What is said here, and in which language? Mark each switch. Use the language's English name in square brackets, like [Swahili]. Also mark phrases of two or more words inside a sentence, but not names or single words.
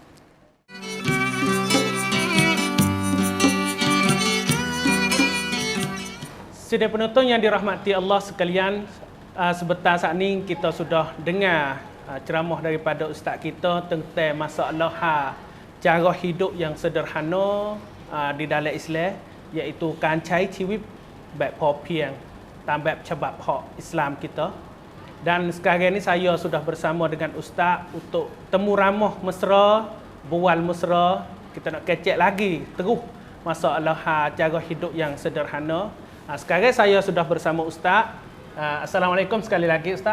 [Malay] Sidang penonton yang dirahmati Allah sekalian, sebentar saat ini kita sudah dengar ceramah daripada ustaz kita tentang masalah cara hidup yang sederhana di dalam Islam, iaitu [Thai] การใช้ชีวิตแบบพอเพียงตามแบบฉบับของ [Malay] Islam kita. Dan sekarang ini saya sudah bersama dengan ustaz untuk temu ramah mesra bual mesra, kita nak kecek lagi terus masalah cara hidup yang sederhana. Sekarang saya sudah bersama Ustaz. Assalamualaikum sekali lagi Ustaz.